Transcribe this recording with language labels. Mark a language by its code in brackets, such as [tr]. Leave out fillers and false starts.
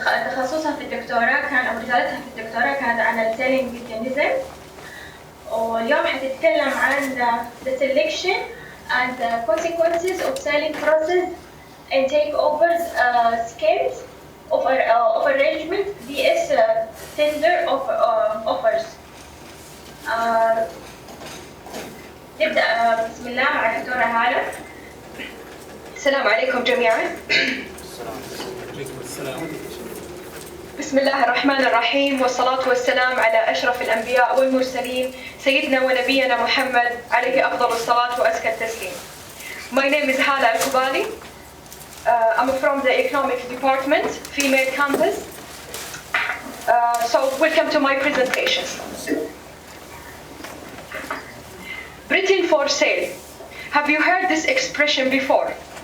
[ar] تخصصها في الدكتوراه كان أو رسالتها في الدكتوراه كانت عن السيلينج ميكانيزم، واليوم حتتكلم عن [en] the selection and the consequences of selling process and takeovers schemes of arrangement vs tender of offers. [ar] نبدأ بسم الله مع الدكتورة هالة. السلام عليكم جميعا. بسم الله الرحمن الرحيم، والصلاة والسلام على أشرف الأنبياء والمرسلين سيدنا ونبينا محمد عليه أفضل الصلاة وأزكى التسليم. [en] My name is Hala Al-Kubali. I'm from the economics department, female campus. So welcome to my presentation. Written for sale. Have you heard this expression before?